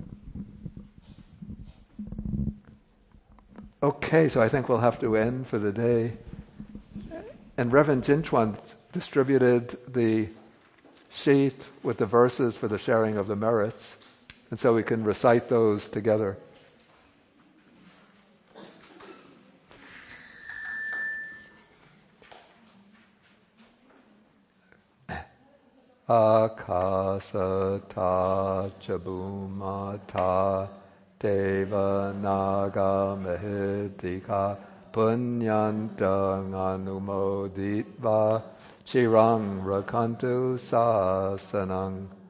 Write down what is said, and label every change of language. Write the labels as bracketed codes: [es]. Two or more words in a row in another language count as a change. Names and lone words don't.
[en] Okay, so I think we'll have to end for the day. And Reverend Jinchuan distributed the sheet with the verses for the sharing of the merits, and so we can recite those together. [pi] Akasata chabumata deva naga mahidika punyantang anumoditva chirang rakantu sasanang.